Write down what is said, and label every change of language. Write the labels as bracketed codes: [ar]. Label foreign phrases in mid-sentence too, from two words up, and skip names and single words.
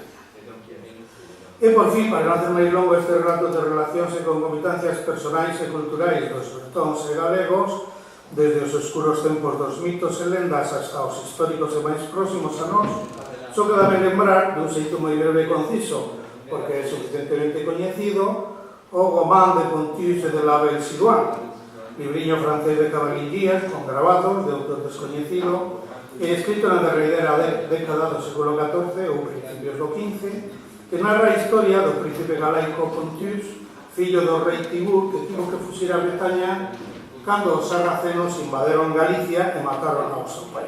[gl] E por fin, para non hacer máis longo este relato de relacións e concomitancias personais e culturais dos bretóns e galegos, desde os escuros tempos dos mitos e lendas hasta os históricos e máis próximos a nós, só quedame lembrar, dun xeito moi breve e conciso, porque é suficientemente coñecido, o Roman de Pontius e de la Belle-Sidoine, libriño francés de caballerías con grabados de autor descoñecido e escrito na derradeira década do século XIV ou principios do XV, que narra a historia do príncipe galaico Pontius, fillo do rei Tibur, que tivo que fuxir a Bretaña cando os sarracenos invaderon Galicia e mataron ao seu pai.